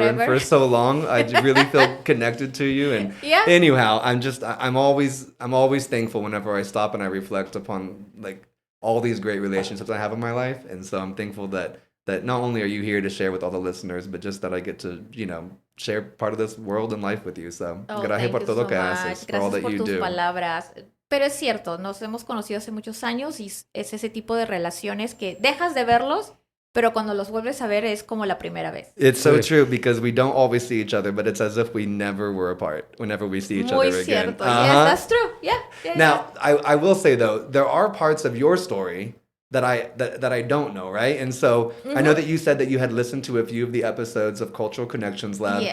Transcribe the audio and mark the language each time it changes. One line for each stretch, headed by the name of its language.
English: And for so long. I really feel connected to you. And anyhow, I'm always thankful whenever I stop and I reflect upon like all these great relationships I have in my life. And so I'm thankful that not only are you here to share with all the listeners, but just that I get to, share part of this world and life with you. So,
Spanish: gracias por todo que haces,
English: for all that you do.
Spanish: Palabras. Pero es cierto, nos hemos conocido hace muchos años y es ese tipo de relaciones que dejas de verlos, pero cuando los vuelves a ver es como la primera vez.
English: It's so true, because we don't always see each other, but it's as if we never were apart whenever we see each other again.
Spanish: Cierto.
English: Yes, that's true. Yeah. Now, I will say though, there are parts of your story that I don't know, right? And so I know that you said that you had listened to a few of the episodes of Cultural Connections Lab.